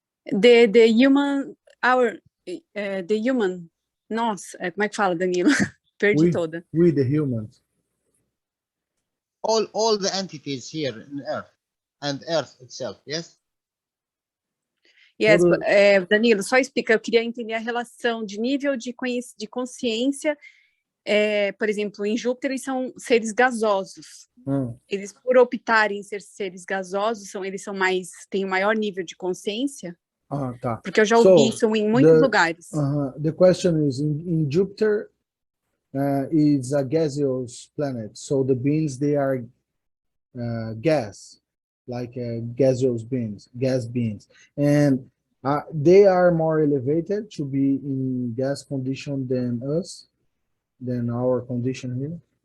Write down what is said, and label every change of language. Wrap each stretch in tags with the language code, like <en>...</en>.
<en>the human, the human,</en> <pt>nós, como é que fala, Danilo? Perdi toda.</pt> <en>We the humans. All the entities here in Earth and Earth itself, yes? Yes,</en> <pt>Todo- Danilo, só explica, eu queria entender a relação de nível de consciência, por exemplo, em Júpiter eles são seres gasosos. Eles, por optarem em ser seres gasosos, eles são mais, têm um maior nível de consciência? Ah, tá. Porque eu já ouvi isso em muitos lugares.</pt> <en>The question is, in Jupiter, is a gaseous planet, so the beings, they are gas, like gaseous beings, gas beings, and they are more elevated to be in gas condition than us, than our condition here.</en>